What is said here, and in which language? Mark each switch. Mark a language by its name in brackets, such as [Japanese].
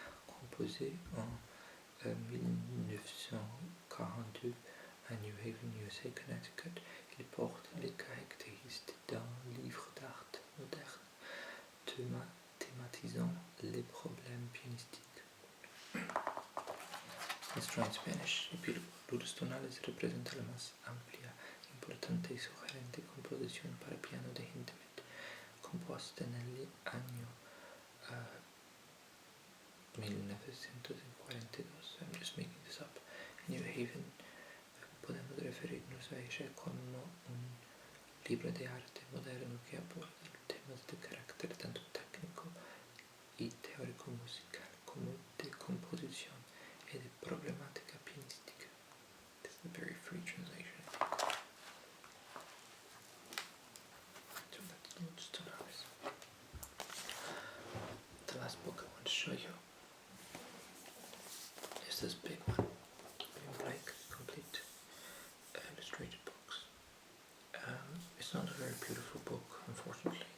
[French] Composée en 1942 à New Haven, USA, Connecticut, il porte les caractéristiques d'un livre d'art moderne, thématisant les problèmes pianistiques. [English] Let's try in Spanish. [Spanish] Ludus Tonalis representa la más amplia, importante y sugerente composición para piano de Hindemith, compuesta en el año 1942. [English] I'm just making this up. [Spanish] New Haven, podemos referirnos a ella como un libro de arte moderno que aborda temas de carácter tanto técnico y teórico musical como de composición y de problemática pianística. [English] This is a very free translation, I think. So that's Ludus Tonalis. The last book I want to show you is this big one. Like complete illustrated books. It's not a very beautiful book, unfortunately.